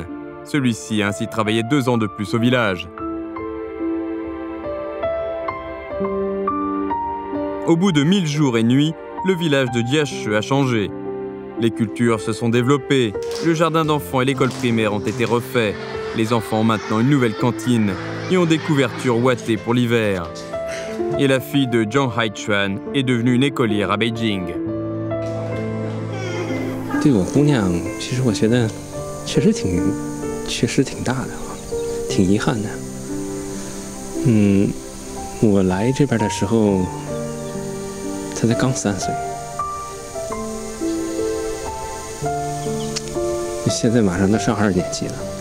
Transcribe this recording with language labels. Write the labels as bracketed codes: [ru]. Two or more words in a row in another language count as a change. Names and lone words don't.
[fr] Celui-ci a ainsi travaillé 2 ans de plus au village. Au bout de 1000 jours et nuits, le village de Jiashi a changé. Les cultures se sont développées, le jardin d'enfants et l'école primaire ont été refaits. Les enfants ont maintenant une nouvelle cantine et ont des couvertures ouatées pour l'hiver. Et la fille de Jiang Haichuan est devenue une écolière à Beijing. [zh] 对我姑娘，其实我觉得确实缺失挺大的，挺遗憾的。我来这边的时候，她才刚3岁，现在马上都上2年级了。